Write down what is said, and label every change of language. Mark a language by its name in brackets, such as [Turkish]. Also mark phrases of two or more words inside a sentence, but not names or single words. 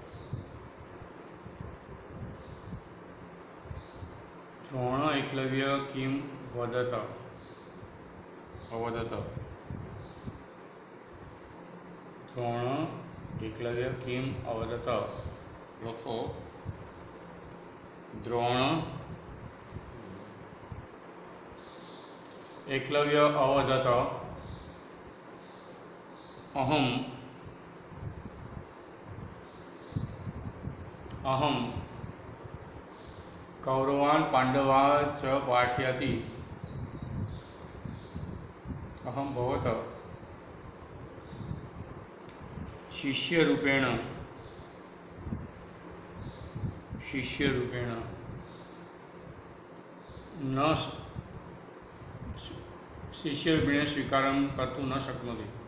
[Sanskrit] દ્રોણ એકલવ્ય કિમ વદત અવદત। દ્રોણ એકલવ્ય કિમ અવદત લખો। દ્રોણ એકલવ્ય અવદત અહમ कौरवान् पांडवा च पाठयति। अहम भवत शिष्यरूपेण स्वीकारं कर्तुं न शक्नोति।